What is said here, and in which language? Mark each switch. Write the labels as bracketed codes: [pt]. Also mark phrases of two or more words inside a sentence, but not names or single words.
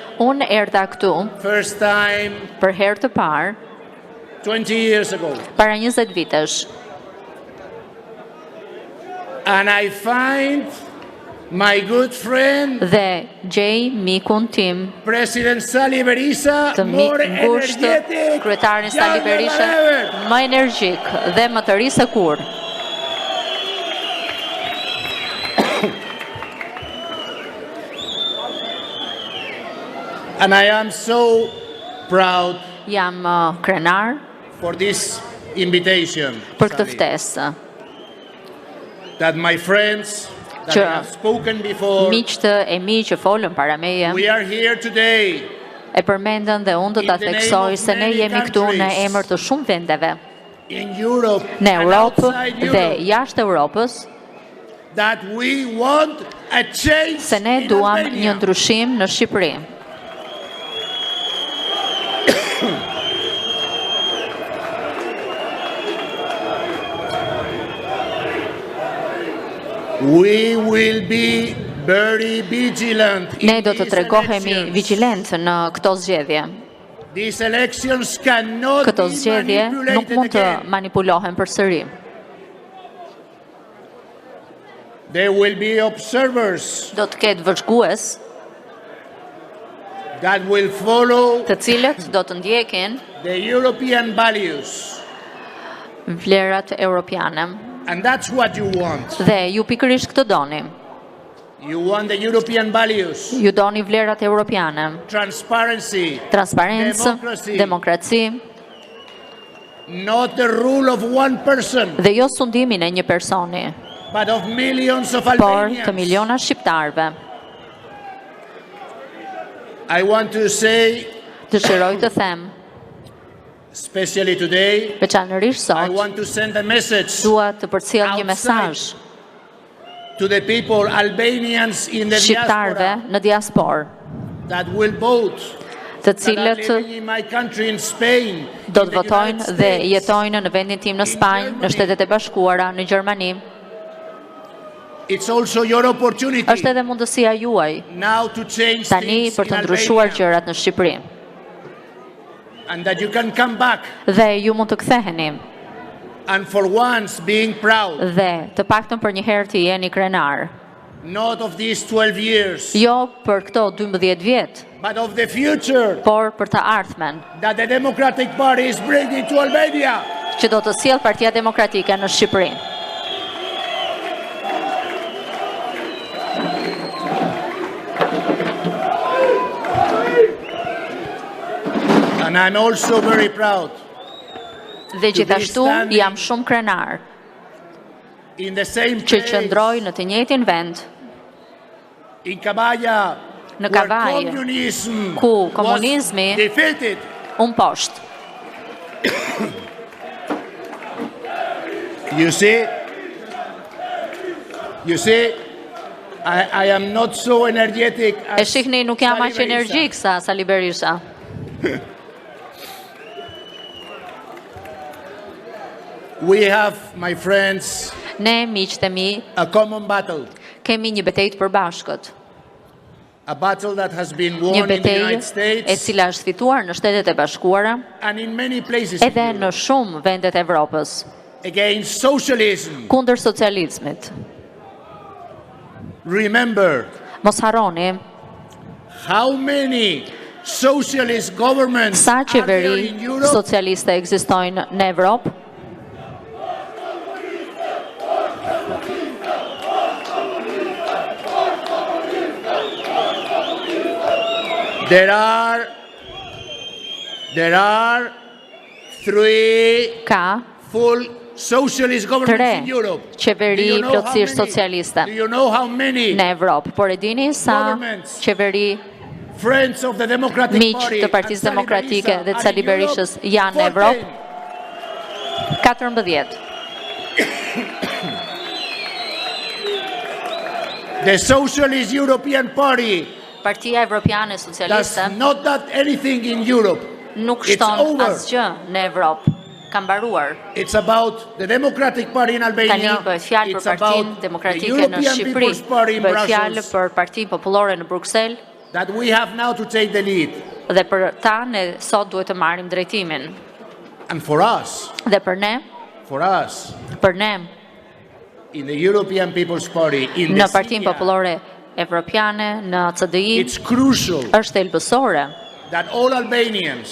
[sq] Unë erdha këtu [en] first time [sq] për herë të parë [en] 20 years ago. [sq] para 20 vitesh. [en] And I find my good friend [sq] Dhe gjej mikun tim [en] President Sali Berisha [sq] të [en] more [sq] ngusht, [en] energetic, [sq] kryetarin Sali [en] younger Berisha, than ever. [sq] më energjik dhe më të ri se kur. [en] And I am so proud [sq] Jam krenar [en] for this invitation, [sq] për këtë Sali, ftesë. [en] that my friends that [sq] Që [en] have spoken before, [sq] miqtë e mi që folën para meje [en] we are here today [sq] e përmendën dhe unë do ta [en] In the name [sq] theksoj [en] of [sq] se ne [en] many [sq] jemi këtu në [en] countries. [sq] emër të shumë vendeve [en] in Europe [sq] në [en] and [sq] Europë [en] outside [sq] dhe [en] Europe, [sq] jashtë Europës, [en] that we want a change [sq] se ne [en] in [sq] duam [en] Albania. [sq] një ndryshim në Shqipëri. [en] We will be very vigilant in [sq] Ne do të [en] these [sq] tregohemi [en] elections. [sq] vigjilent në këto zgjedhje. [en] These elections cannot [sq] Këto [en] be [sq] zgjedhje nuk [en] manipulated [sq] mund të [en] again. [sq] manipulohen përsëri. [en] There will be observers [sq] Do të ketë vëzhgues [en] that will follow [sq] të cilët do të ndjekin [en] the European values. [sq] vlerat europiane. [en] And that's what you want. [sq] Dhe ju pikërisht këtë doni. [en] You want the European values. [sq] Ju doni vlerat europiane. [en] Transparency. [sq] Transparencë, demokraci [en] Not the rule of one person, [sq] dhe jo sundimin e një personi, [en] but of millions of [sq] por [en] Albanians. [sq] të miliona shqiptarve. [en] I want to say, [sq] Dëshiroj të them, [en] especially today, [sq] veçanërisht [en] I [sq] sot, [en] want to send a message [sq] dua të përcjell një mesazh [en] to the people, Albanians in the [sq] shqiptarëve në diasporë, [en] that will vote, [sq] të cilët do të votojnë dhe jetojnë në vendin tim në Spanjë, në Shtetet e Bashkuara, në Gjermani. Është edhe mundësia juaj tani për të ndryshuar gjërat në Shqipëri. Dhe ju mund të ktheheni. Dhe të paktën për një herë të jeni krenar. Jo për këto 12 vjet, por për të ardhmen që do të sjellë Partia Demokratike në Shqipëri. [en] And I'm also very proud. [sq] Dhe gjithashtu jam shumë krenar që qëndroj në të njëjtin vend, në Kavaj, ku komunizmi unë poshtë. [en] You see, I am not so energetic as [sq] E shihni, nuk jam aq energjik sa Sali Berisha. [en] We have, my friends, [sq] Ne, miqtë e mi, [en] a common battle. [sq] Kemi një betejë të përbashkët. [en] A battle that has been [sq] Një [en] won in the [sq] betejë [en] United [sq] e [en] States [sq] cila është fituar në Shtetet e Bashkuara [en] and in many places in [sq] edhe [en] Europe, [sq] në shumë vendet e Evropës, [en] against socialism. [sq] kundër socializmit. [en] Remember [sq] Mos harroni [en] how many socialist governments [sq] sa [en] are there [sq] qeveri [en] in Europe? [sq] socialiste ekzistojnë në Evropë. [en] There are 3 [sq] Ka [en] full socialist governments [sq] 3 [en] in Europe. [sq] qeveri [en] Do you know how [sq] plotësisht [en] many? [sq] socialiste [en] Do you know how many [sq] në Evropë, por e dini sa [en] Governments. [sq] qeveri [en] friends of the Democratic [sq] miq [en] Party [sq] të Partisë [en] and Sali [sq] Demokratike [en] Berisha [sq] dhe të [en] are [sq] Sali [en] in Europe? [sq] Berishës janë në [en] 14. [sq] Evropë? 14. [en] The Socialist European Party [sq] Partia Evropiane [en] does [sq] Socialiste [en] not do anything in Europe. [sq] nuk [en] It's [sq] shton [en] over. [sq] asgjë në Evropë. Ka mbaruar. [en] It's about the Democratic Party in [sq] Tani [en] Albania. [sq] bëhet fjalë për [en] It's [sq] Partinë [en] about the [sq] Demokratike në [en] European [sq] Shqipëri. [en] People's Party in [sq] Bëhet fjalë [en] Brussels [sq] për Partinë Popullore në Bruksel [en] that we have now to take the lead. [sq] dhe për ta ne sot duhet të marrim drejtimin. [en] And for us, [sq] Dhe për ne [en] in the European People's Party, in the [sq] në Partinë [en] CDA, [sq] Popullore Evropiane, në CDI, [en] it's crucial [sq] është thelbësore [en] that all Albanians